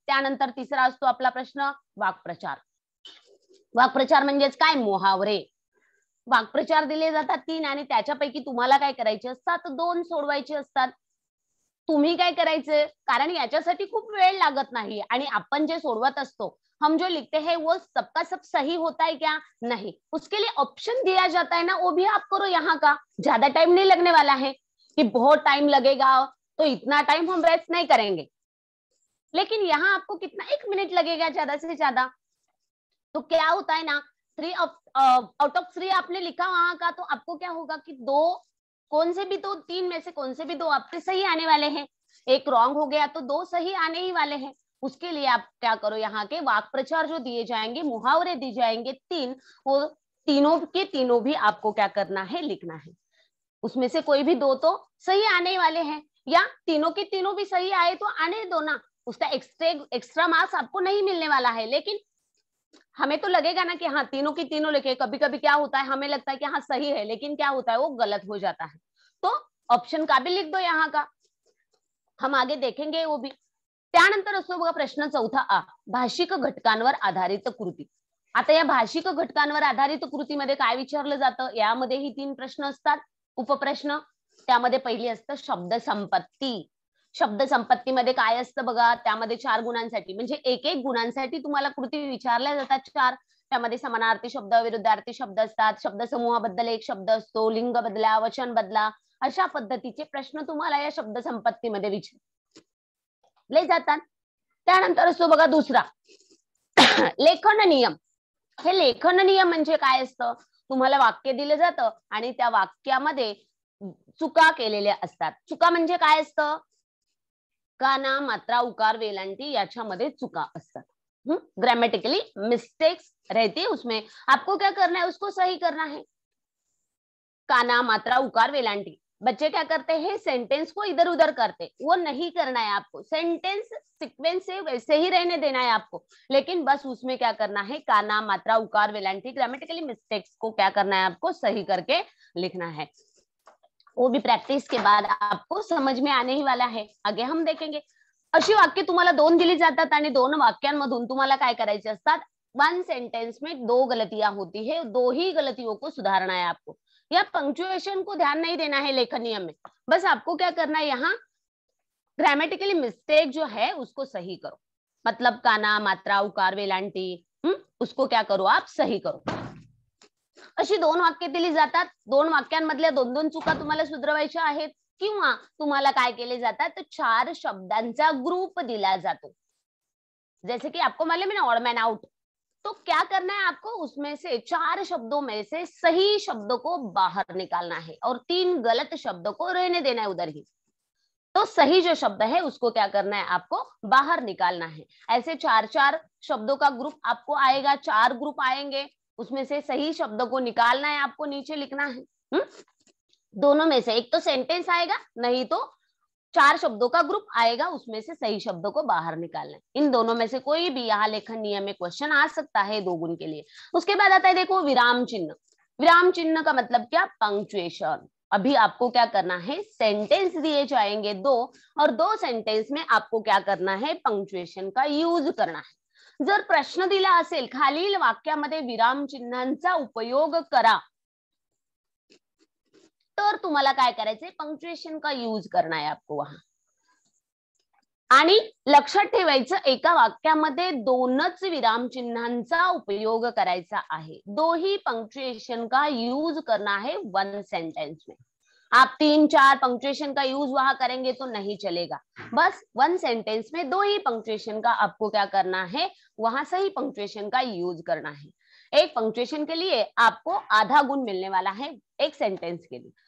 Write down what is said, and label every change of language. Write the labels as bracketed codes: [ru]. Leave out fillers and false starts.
[mr] त्यानंतर तिसरा असतो आपला प्रश्न वाक्प्रचार. वाक्प्रचार म्हणजेच काय, मुहावरे. वाक्प्रचार दिले जातात 3 आणि त्याच्यापैकी तुम्हाला काय करायचे असतात, 2 सोडवायचे असतात. तुम्ही काय करायचे, कारण याच्यासाठी खूप वेळ लागत नाही आणि आपण जे सोडवत असतो, [hi] हम जो लिखते हैं वो सबका सब सही होता है क्या, नहीं. उसके लिए ऑप्शन दिया जाता है ना, वो भी आप करो यहाँ का. ज्यादा टाइम नहीं लगने वाला है कि बहुत टाइम लगेगा तो इतना टाइम हम वेस्ट नहीं करेंगे, लेकिन यहाँ आपको कितना 1 मिनट लगेगा ज्यादा से ज्यादा. तो क्या होता है ना, 3 आउट ऑफ 3 आपने लिखा वहां का, तो आपको क्या होगा कि 2 कौन से भी 2, 3 में से कौन से भी 2 आपके सही आने वाले हैं. 1 रॉन्ग हो गया तो 2 सही आने ही वाले हैं. उसके लिए आप क्या करो, यहाँ के वाक्प्रचार जो दिए जाएंगे, मुहावरे दिए जाएंगे 3, वो तीनों के तीनों भी आपको क्या करना है, लिखना है. उसमें से कोई भी 2 तो सही आने वाले हैं, या तीनों के तीनों भी सही आए तो आने दो ना, उसका एक्स्ट्रा मार्क्स आपको नहीं मिलने वाला है. लेकिन हमें तो लगेगा ना कि हाँ तीनों की तीनों लिखे. कभी कभी क्या होता है, हमें लगता है कि हाँ सही है, लेकिन क्या होता है वो गलत हो जाता है. तो ऑप्शन का भी लिख दो यहाँ का, हम आगे देखेंगे वो भी. [mr] त्यानंतर असतो बघा प्रश्न चौथा आ, भाषिक घटकांवर आधारित कृती. आता या भाषिक घटकांवर आधारित कृतीमध्ये काय विचारलं जातं, यामध्येही 3 प्रश्न असतात, उपप्रश्न. त्यामध्ये पहिली असतं शब्द संपत्ती. शब्द संपत्तीमध्ये काय असतं बघा, त्यामध्ये 4 गुणांसाठी म्हणजे एक एक गुणांसाठी तुम्हाला कृती विचारल्या जातात 4. त्यामध्ये समानार्थी शब्द, विरुद्धार्थी शब्द असतात, शब्द समूहाबद्दल एक शब्द असतो, लिंग बदला, वचन बदला, अशा पद्धतीचे प्रश्न तुम्हाला या शब्द संपत्तीमध्ये विचारले जातात. त्यानंतर असतो बघा दुसरा लेखन नियम. हे लेखन नियम म्हणजे काय असतं, तुम्हाला वाक्य दिलं जातं आणि त्या वाक्यामध्ये चुका केलेल्या असतात. चुका म्हणजे काय असतं, काना, मात्रा, उकार, वेलांटी याच्यामध्ये चुका असतात. [hi] ग्रामेटिकली मिस्टेक्स रहती है, उसमें आपको क्या करना है, उसको सही करना है. काना, मात्रा, उकार, वेलांटी. बच्चे क्या करते हैं, सेंटेंस को इधर उधर करते, वो नहीं करना है आपको. सेंटेंस सीक्वेंस से वैसे ही रहने देना है आपको, लेकिन बस उसमें क्या करना है, काना, मात्रा, उकार, वेलांटी, ग्रामेटिकली मिस्टेक्स को क्या करना है, आपको सही करके लिखना है. वो भी प्रॅक्टिस के बाद आपको समझ में आने ही वाला है. आगे हम देखेंगे. अशी वाक्य तुम्हाला 2 दिली जातात आणि 2 वाक्यांमधून तुम्हाला काय करायचे असतात, 1 सेंटेंस में 2 गलतियां होती है, 2 ही गलतियों को सुधारना है आपको. या पंक्चुएशन को ध्यान नहीं देना है लेखन नियम में, बस आपको क्या करना है, यहाँ ग्रामेटिकली मिस्टेक जो है उसको सही करो. मतलब काना, मात्रा, उकार, वेलांटी, उसको क्या करो, आप सही करो. [mr] अशी 2 वाक्य दिली जातात. 2 वाक्यांमधल्या 2-2 चुका तुम्हाला सुधारायच्या आहेत, किंवा तुम्हाला काय केले जातात, तर 4 शब्दांचा ग्रुप दिला जातो. [hi] जैसे कि आपको मालूम है ना, ऑड मैन आउट. तो क्या करना है आपको, उसमें से 4 शब्दों में से सही शब्दों को बाहर निकालना है और 3 गलत शब्दों को रहने देना है उधर ही. तो सही जो शब्द है उसको क्या करना है, आपको बाहर निकालना है. ऐसे 4-4 शब्दों का ग्रुप आपको आएगा, 4 ग्रुप आएंगे, उसमें से सही शब्द को निकालना है, आपको नीचे लिखना है. दोनों में से एक तो सेंटेंस आएगा, नहीं तो 4 शब्दों का ग्रुप आएगा, उसमें से सही शब्दों को बाहर निकालना है. इन दोनों में से कोई भी यहाँ लेखन नियम में क्वेश्चन आ सकता है 2 गुण के लिए. उसके बाद आता है देखो विराम चिन्ह. विराम चिन्ह का मतलब क्या, पंक्चुएशन. अभी आपको क्या करना है, सेंटेंस दिए जाएंगे 2 और 2 सेंटेंस में आपको क्या करना है, पंक्चुएशन का यूज करना है. [mr] जर प्रश्न दिला असेल खालील वाक्यामध्ये विराम चिन्हांचा उपयोग करा, तर तुम्हाला काय करायचंय, [hi] पंक्चुएशन का यूज करना है आपको वहां. [mr] आणि लक्षात ठेवायचं, एका वाक्यामध्ये 2च विराम चिन्हांचा उपयोग करायचा आहे. [hi] 2 ही पंक्चुएशन का यूज करना है 1 सेंटेंस में. आप 3-4 पंक्चुएशन का यूज वहां करेंगे तो नहीं चलेगा. बस 1 सेंटेंस में 2 ही पंक्चुएशन का आपको क्या करना है, वहां सही पंक्चुएशन का यूज करना है. एक पंक्चुएशन के लिए आपको आधा गुण मिलने वाला है एक सेंटेंस के लिए.